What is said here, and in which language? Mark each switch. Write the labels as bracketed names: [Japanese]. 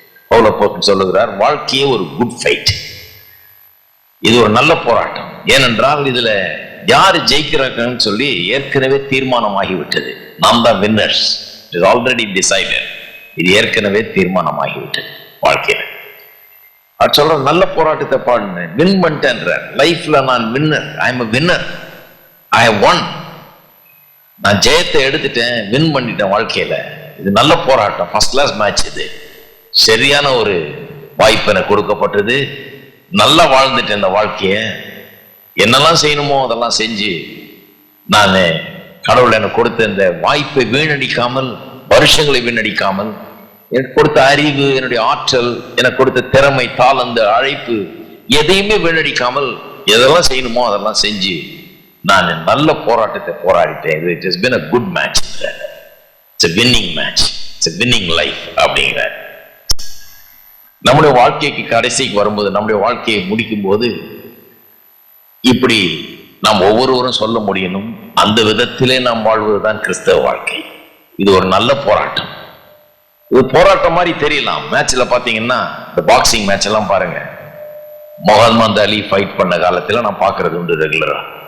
[Tamil] பவுல் சொல்லுகிறார், வாழ்க்கையே ஒரு குட் ஃபைட். இது ஒரு நல்ல போராட்டம். ஏனென்றால் இதுல யாரு ஜெயிக்கிறாங்கன்னு சொல்லி ஏற்கனவே தீர்மானமாகிவிட்டது. நாம் தான் winners. [English] It is already decided. [Tamil] இது ஏற்கனவே தீர்மானமாகிவிட்டது வாழ்க்கையில. அது சொல்ற நல்ல போராட்டத்தை பாடுங்க, வின் பண்ணிட்டேன் லைஃப்ல. [English] நான் winner, I am a winner, I have won. [Tamil] நான் ஜெயத்தை எடுத்துட்டேன், வின் பண்ணிட்டேன் வாழ்க்கையில. இது நல்ல போராட்டம், ஃபர்ஸ்ட் கிளாஸ் மேட்ச். இது சரியான ஒரு வாய்ப்பு எனக்கு கொடுக்கப்பட்டது. நல்லா வாழ்ந்துட்டேன் இந்த வாழ்க்கைய. என்னெல்லாம் செய்யணுமோ அதெல்லாம் செஞ்சு நான் கடவுள் எனக்கு கொடுத்த இந்த வாய்ப்பை வீணடிக்காமல், வருஷங்களை வீணடிக்காமல், எனக்கு கொடுத்த அறிவு, என்னுடைய ஆற்றல், எனக்கு கொடுத்த திறமை, தாளந்து, அழைப்பு, எதையுமே வீணடிக்காமல் எதெல்லாம் செய்யணுமோ அதெல்லாம் செஞ்சு நான் நல்ல போராட்டத்தை போராடிட்டேன். [English] It has been a good match. It's a winning match. It's a winning life [Tamil] அப்படிங்கிறார். நம்முடைய வாழ்க்கைக்கு கடைசிக்கு வரும்போது, நம்முடைய வாழ்க்கையை முடிக்கும் போது இப்படி நாம் ஒவ்வொருவரும் சொல்ல முடியணும், அந்த விதத்திலே நாம் வாழ்வதுதான் கிறிஸ்தவ வாழ்க்கை. இது ஒரு நல்ல போராட்டம். இது போராட்டம் மாதிரி தெரியலாம். மேட்ச்ல பாத்தீங்கன்னா, இந்த பாக்ஸிங் மேட்ச் எல்லாம் பாருங்க, முகமது அலி ஃபைட் பண்ண காலத்துல நான் பாக்குறது உண்டு ரெகுலரா.